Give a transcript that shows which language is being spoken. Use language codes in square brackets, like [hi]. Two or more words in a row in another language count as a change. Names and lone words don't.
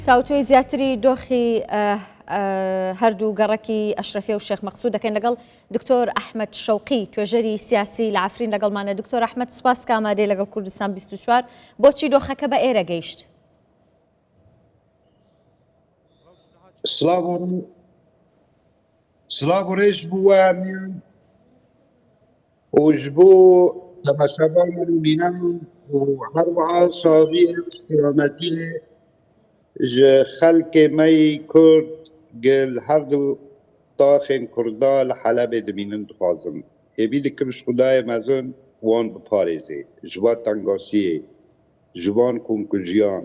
[ckb] تاوتوی زیاتری دۆخی هەردوو گەڕەکی ئەشرەفیە و شێخ مەقسوود دەکەین لەگەڵ دکتۆر ئەحمەد شەوقی توێژەری سیاسی لە عەفرین لەگەڵمانە. دکتۆر ئەحمەد سپاس کە ئامادەی لەگەڵ کوردستان 24 بۆچی دۆخەکە بە ئێرە گەیشت؟ [ku] سلااو و ڕێژ بووە و ji bo temaşevanên bînem û her wiha saviyê selametiyê ji xelkê me yê Kurd gel her du daxên Kurda li Helebê dimînin dixwazim. Êvî dikim ji Xwedayê mezin wan biparêze ji bo tengasiyê, ji van komkujiyan.